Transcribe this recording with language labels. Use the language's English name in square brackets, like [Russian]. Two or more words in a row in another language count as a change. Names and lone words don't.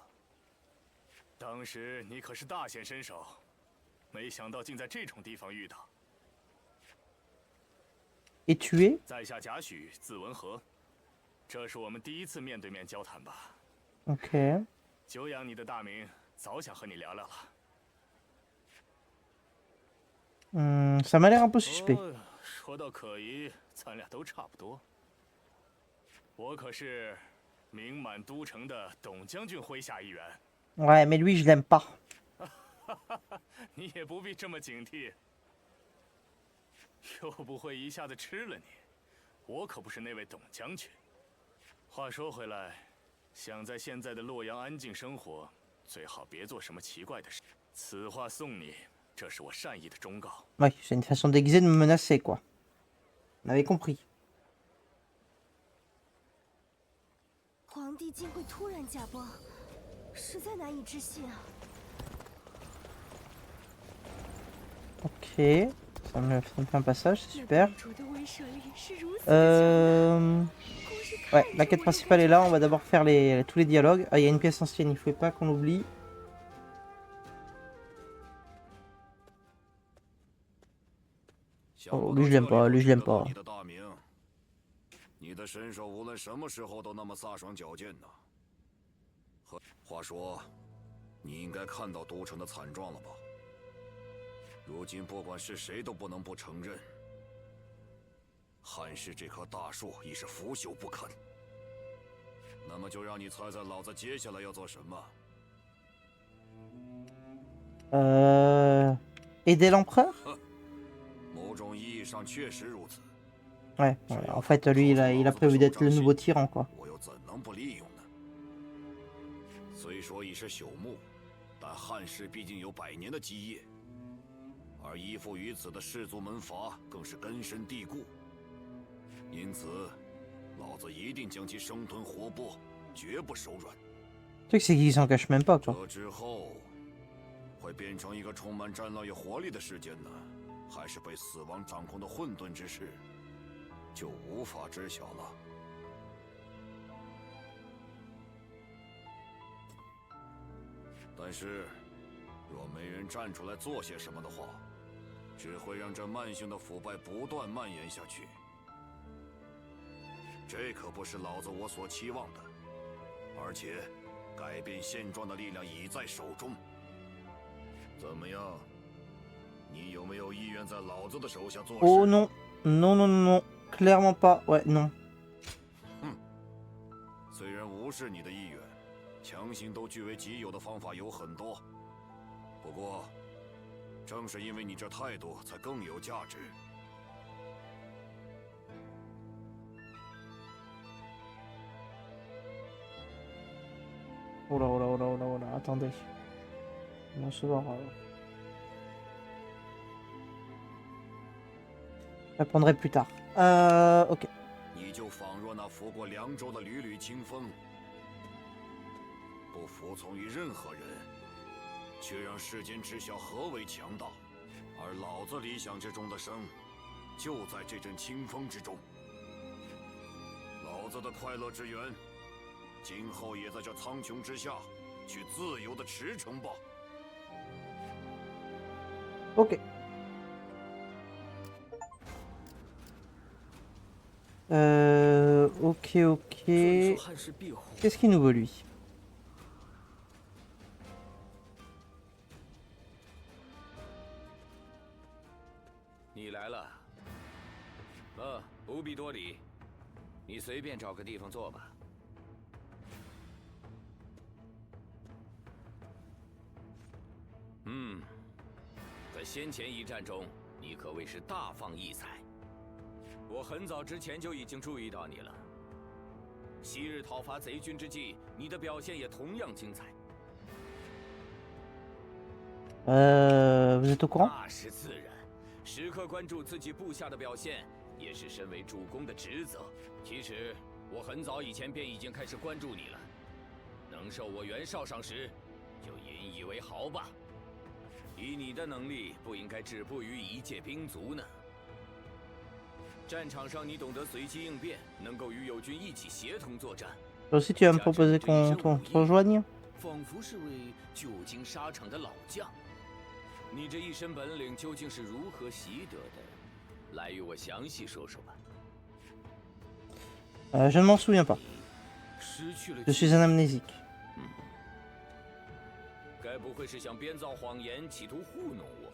[Chinese] 当时你可是大显身手，没想到竟在这种地方遇到。 [French] Et tué？ [Chinese] 在下贾诩，字文和，这是我们第一次面对面交谈吧 [French] OK。 [Chinese] 久仰你的大名，早想和你聊聊了。 [French] Ça m'a l'air un peu suspect。 [Chinese] 说到可疑，咱俩都差不多。我可是名满都城的董将军麾下一员。 [French] Ouais, mais lui, je l'aime pas。 [Chinese] 你也不必这么警惕，又不会一下子吃了你。我可不是那位董将军。话说回来，想在现在的洛阳安静生活，最好别做什么奇怪的事。此话送你，这是我善意的忠告。 [French] Ouais, c'est une façon déguisée de me menacer, quoi. On avait compris。 [Chinese] 皇帝竟会突然驾崩，实在难以置信啊！ [French] Ok, ça me fait un passage, c'est super. Ouais, la quête principale est là, on va d'abord faire tous les dialogues. Ah, il y a une pièce ancienne, il ne faut pas qu'on l'oublie. Oh, lui je l'aime pas, lui je l'aime pas. [Chinese] 你的身手无论什么时候都那么飒爽矫健呢。话说，你应该看到都城的惨状了吧？如今不管是谁都不能不承认，汉室这棵大树已是腐朽不堪。那么就让你猜猜老子接下来要做什么 [French] ？Aider l'empereur？ [Chinese] 某种意义上确实如此。 [French] Ouais, en fait, lui, il a prévu d'être le nouveau tyran, quoi. [Chinese] 我又怎能不利用呢？虽说已是朽木，但汉室毕竟有100年的基业，而依附于此的氏族门阀更是根深蒂固。因此，老子一定将其生吞活剥，绝不手软。 [French] Tu sais que c'est qu'il s'en cache même pas, quoi. [Chinese] 这之后，会变成一个充满战乱与活力的世间呢，还是被死亡掌控的混沌之世？就无法知晓了。但是，若没人站出来做些什么的话，只会让这慢性的腐败不断蔓延下去。这可不是老子我所期望的，而且，改变现状的力量已在手中。怎么样？你有没有意愿在老子的手下做事？ [French] Oh non, non, non, non, non. Clairement pas, ouais, non. [Chinese] 虽然无视你的意愿，强行都据为己有的方法有很多，不过，正是因为你这态度，才更有价值。 [French] Oh là, oh là, oh là, oh là, oh là, attendez. On va se voir. Je répondrai plus tard. Ok. [Chinese] 你就仿若那拂过凉州的缕缕清风，不服从于任何人，却让世间知晓何为强大。而老子理想之中的生，就在这阵清风之中。老子的快乐之源，今后也在这苍穹之下，去自由的驰骋吧。 [French] Ok. Ok, ok. Qu'est-ce qu'il nous veut, lui? [Chinese] 你来了。不必多礼，你随便找个地方坐吧。在先前一战中，你可谓是大放异彩。我很早之前就已经注意到你了。昔日讨伐贼军之际，你的表现也同样精彩。 [French] Vous êtes au courant? [Chinese] 那是自然，时刻关注自己部下的表现，也是身为主公的职责。其实，我很早以前便已经开始关注你了。能受我袁绍赏识，就引以为豪吧。以你的能力，不应该止步于一介兵卒呢。战场上你懂得随机应变，能够与友军一起协同作战。 [French] Aussi, tu vas me proposer qu'on te rejoigne? [Chinese] 仿佛是位久经沙场的老将。你这一身本领究竟是如何习得的？来与我详细说说吧。 [French] Je ne m'en souviens pas. [Chinese] 失去了 [French] Je suis un amnésique. [Chinese] 该不会是想编造谎言，企图糊弄我？